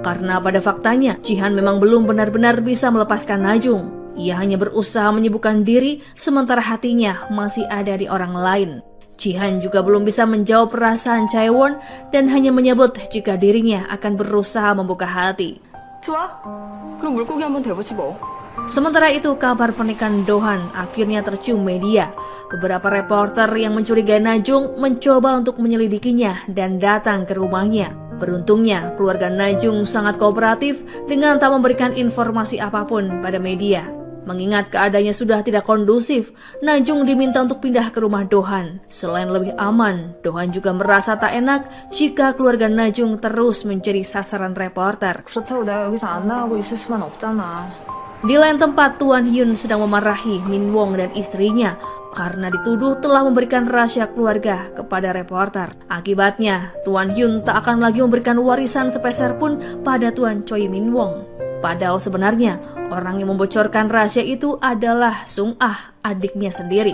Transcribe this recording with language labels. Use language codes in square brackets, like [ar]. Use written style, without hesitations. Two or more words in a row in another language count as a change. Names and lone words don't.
[id] Karena pada faktanya, Jihan memang belum benar-benar bisa melepaskan Najung. Ia hanya berusaha menyibukkan diri sementara hatinya masih ada di orang lain. Jihan juga belum bisa menjawab perasaan Chaewon dan hanya menyebut jika dirinya akan berusaha membuka hati. [ko] 좋아? 그럼 물고기 한번 돼보지 뭐. [id] Sementara itu, kabar pernikahan Dohan akhirnya tercium media. Beberapa reporter yang mencurigai Najung mencoba untuk menyelidikinya dan datang ke rumahnya. Beruntungnya, keluarga Najung sangat kooperatif dengan tak memberikan informasi apapun pada media. Mengingat keadaannya sudah tidak kondusif, Najung diminta untuk pindah ke rumah Dohan. Selain lebih aman, Dohan juga merasa tak enak jika keluarga Najung terus menjadi sasaran reporter. [ko] 그렇다고 내가 여기서 안 나가고 있을 수만 없잖아. [id] Di lain tempat, Tuan Hyun sedang memarahi Min Wong dan istrinya karena dituduh telah memberikan rahasia keluarga kepada reporter. Akibatnya, Tuan Hyun tak akan lagi memberikan warisan sepeser pun pada Tuan Choi Min Wong. Padahal sebenarnya, orang yang membocorkan rahasia itu adalah Sung Ah, adiknya sendiri.